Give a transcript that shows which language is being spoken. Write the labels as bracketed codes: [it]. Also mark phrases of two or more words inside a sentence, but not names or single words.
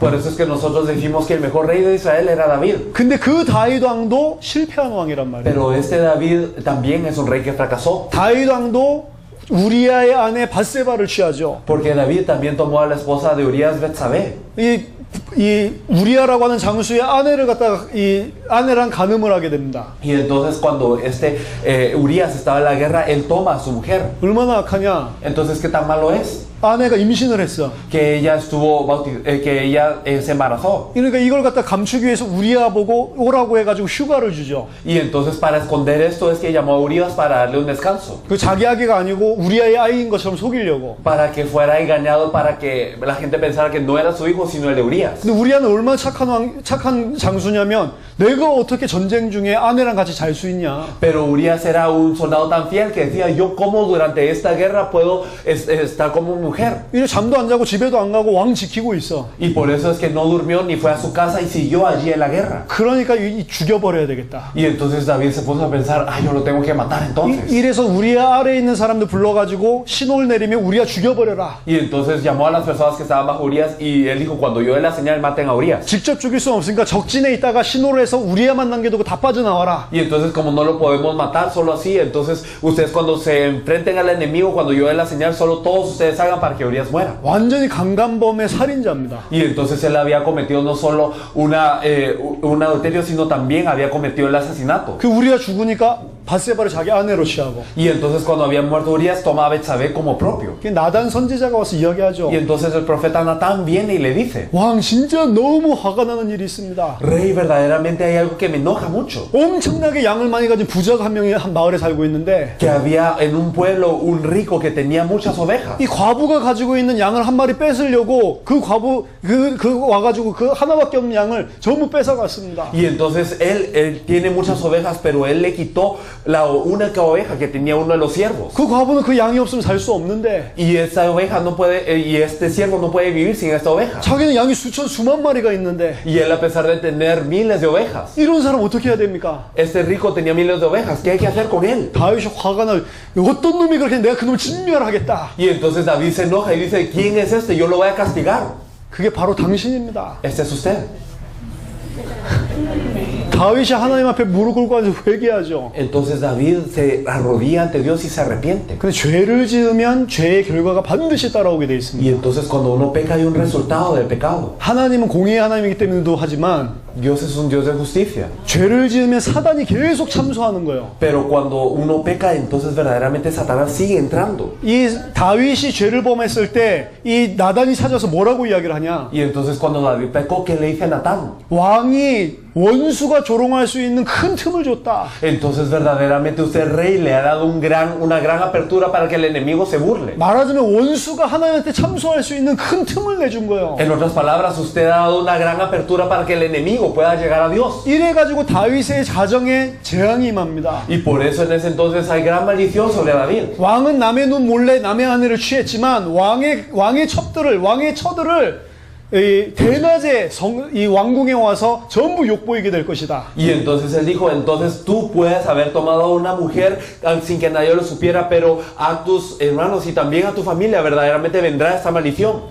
[es] Por eso es que nosotros decimos que el mejor rey de Israel era David. [ko] 근데 그 다윗 왕도 실패한 왕이란 말이에요. [es] Pero este David también es un rey que fracasó. [ko] 다윗 왕도 우리아의 아내 밧세바를 취하죠. [es] Porque David también tomó a la esposa de Urias Betsabé. [ko] 이 우리아라고 하는 장수의 아내를 갖다가 이 아내랑 간음을 하게 됩니다. [es] Y entonces cuando Urias estaba en la guerra, él toma a su mujer. [ko] 얼마나 악하냐? [es] Entonces, ¿qué tan malo es? [ko] 아내가 임신을 했어. [es] Que ella se embarazó. [ko] 그러니까 이걸 갖다 감추기 위해서 우리아 보고 오라고 해가지고 휴가를 주죠. [es] Y entonces para esconder esto es que llamó a Urias para darle un descanso. [ko] 그 자기 아기가 아니고 우리아의 아이인 것처럼 속이려고. [es] Para que fuera engañado, para que la gente pensara que no era su hijo, sino el de Urias. [ko] 근데 우리아는 얼마나 착한 장수냐면 내가 어떻게 전쟁 중에 아내랑 같이 잘 수 있냐. [es] Pero Urias era un soldado tan fiel que decía, yo cómo durante esta guerra puedo estar como mujer. [ko] 이래 잠도 안 자고 집에도 안 가고 왕 지키고 있어. [es] Y por eso es que no durmió ni fue a su casa y siguió allí en la guerra. [ko] 그러니까 죽여버려야 되겠다. [es] Y entonces David se puso a pensar, yo lo tengo que matar entonces. [ko] 이래서 우리아 아래에 있는 사람들 불러가지고 신호를 내리면 우리아 죽여버려라. [es] Y entonces llamó a las personas que estaban bajo Urias y él dijo, cuando yo dé la señal, maten a Urias. [ko] 직접 죽일 수는 없으니까 적진에 있다가 신호를 해서 우리아만 남겨두고 다 빠져나와라. [es] Y entonces como no lo podemos matar solo así, entonces ustedes cuando se enfrenten al enemigo, cuando yo dé la señal, solo todos ustedes hagan para que Urias muera. [ko] 완전히 강간범의 살인자입니다. [es] Y entonces él había cometido no solo un adulterio, sino también había cometido el asesinato. [ko] 그 우리아 죽으니까 밧세바를 자기 아내로 취하고. [es] Y entonces cuando había muerto Urias, toma a Betsabé como propio. [ko] 그 나단 선지자가 와서 이야기하죠. [es] Y entonces el profeta Natán viene y le dice, [ko] 왕 진짜 너무 화가 나는 일이 있습니다. [es] Rey, verdaderamente hay algo que me enoja mucho. [ko] 엄청나게 양을 많이 가진 부자가 한 명이 한 마을에 살고 있는데 [es] Que había en un pueblo un rico que tenía muchas ovejas. [ko] 이 과부가 가지고 있는 양을 한 마리 뺏으려고 그 과부 그 와가지고 그 하나밖에 없는 양을 전부 뺏어갔습니다. [es] Y entonces él tiene muchas ovejas, pero él le quitó la única oveja que tenía uno de los siervos. [ko] 그 과부는 그 양이 없으면 살 수 없는데 [es] Y esa oveja no puede, y este siervo no puede vivir sin esta oveja. [ko] 자기는 양이 수만 마리가 있는데 [es] Y él, a pesar de tener miles de ovejas, [ko] 이런 사람 어떻게 해야 됩니까? [es] este rico tenía miles de ovejas. ¿Qué hay que hacer con él? [ko] 다윗이 화가 나. 어떤 놈이 그렇게 내가 그놈을 진멸하겠다. [es] Y entonces David se enoja y dice, ¿quién es este? Yo lo voy a castigar. [ko] 그게 바로 당신입니다. [es] Este es usted. [ko] 다윗이 하나님 앞에 무릎 꿇고 앉아서 회개하죠. [es] Entonces David se arrodilla ante Dios y se arrepiente. [ko] 근데 죄를 지으면 죄의 결과가 반드시 따라오게 돼 있습니다. [es] Y entonces cuando uno peca hay un resultado del pecado. [ko] 하나님은 공의의 하나님이기 때문에도 하지만 [es] Dios es un Dios de justicia. [ko] 죄를 지으면 사단이 계속 참소하는 거예요. [es] Pero cuando uno peca, entonces verdaderamente Satanás sigue entrando. [ko] 이 다윗이 죄를 범했을 때 이 나단이 찾아서 뭐라고 이야기를 하냐? [es] Y entonces cuando David pecó, ¿qué le dice a Natán? [ko] 왕이 원수가 조롱할 수 있는 큰 틈을 줬다. [es] Entonces verdaderamente usted, rey, le ha dado una gran apertura para que el enemigo se burle. [ko] 말하자면 원수가 하나님한테 참소할 수 있는 큰 틈을 내준 거예요. [es] En otras palabras, usted ha dado una gran apertura para que el enemigo pueda llegar a Dios. [ko] 이래가지고 다윗의 자정에 재앙이 임합니다. [es] Y por eso en ese entonces hay gran maldición sobre David. [ko] 왕은 남의 눈 몰래 남의 아내를 취했지만 왕의 처들을 이 대낮에 이 왕궁에 와서 전부 욕보이게 될 것이다. [es] Y entonces él dijo, entonces tú puedes haber tomado a una mujer sin que nadie lo supiera, pero a tus hermanos y también a tu familia verdaderamente vendrá esta maldición.